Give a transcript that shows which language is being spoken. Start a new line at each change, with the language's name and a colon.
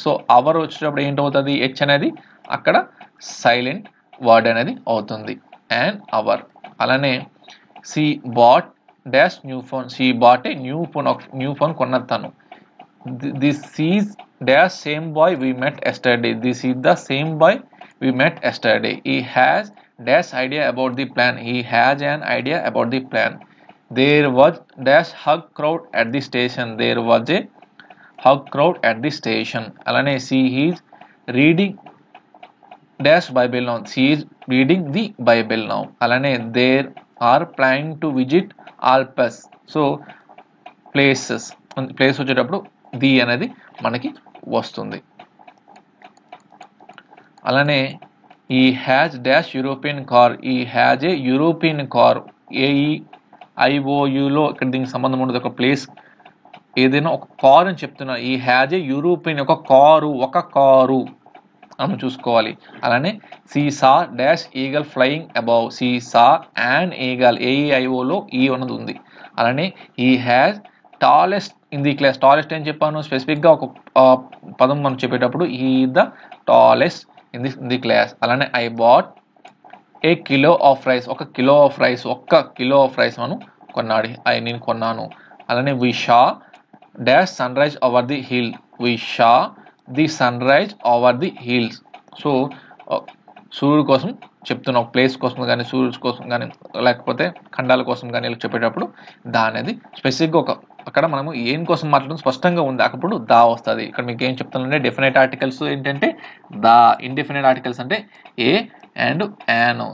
Telugu: So our వచ్చేటప్పుడు ఏంటవుతుంది, H అనేది అక్కడ సైలెంట్ వర్డ్ అనేది అవుతుంది, అండ్ అవర్.
English: అలానే she bought dash new phone, she bought a new phone,
Telugu: ఒక న్యూ ఫోన్ కొన్నది తను.
English: This is dash same boy we met yesterday, this is the same boy we met yesterday. He has dash idea about the plan, he has an idea about the plan. There was dash hug crowd at the station, there was a hug crowd at the station. Alane she is reading dash Bible now, she is reading the Bible now. Alane there are planning to visit Alps.
Telugu: So places, place వచ్చేటప్పుడు the అనేది మనకి వస్తుంది.
English: అలానే he has dash European car, he has a European car,
Telugu: ఏఈఐఓయులో ఇక్కడ దీనికి సంబంధం ఉండదు. ఒక ప్లేస్ ఏదైనా ఒక కార్ అని చెప్తున్నా,
English: he has a European,
Telugu: ఒక కారు అని చూసుకోవాలి.
English: అలానే sea saw dash eagle flying above, sea saw and eagle,
Telugu: ఏఈఐఓలో ఈ అన్నది ఉంది.
English: అలానే he has tallest in the class,
Telugu: tallest అని చెప్పాను. స్పెసిఫిక్గా ఒక పదం మనం చెప్పేటప్పుడు
English: He the tallest in the class. అలానే I bought a kilo of rice, ఒక kilo of rice
Telugu: మనం కొన్నాడు, నేను కొన్నాను.
English: అలానే we saw dash sunrise over the hill, we saw the sunrise over the hills.
Telugu: So సూర్యుడు కోసం చెప్తున్నా, ఒక ప్లేస్ కోసం కానీ సూర్యుడు కోసం కానీ లేకపోతే ఖండాల కోసం కానీ ఇలా చెప్పేటప్పుడు దా అనేది స్పెసిఫిక్గా ఒక అక్కడ మనము ఏం కోసం మాట్లాడడం స్పష్టంగా ఉంది, అప్పుడు దా వస్తుంది. ఇక్కడ మీకు ఏం చెప్తానంటే డెఫినెట్ ఆర్టికల్స్ ఏంటంటే దా, ఇండెఫినెట్ ఆర్టికల్స్ అంటే ఏ అండ్ యాన్.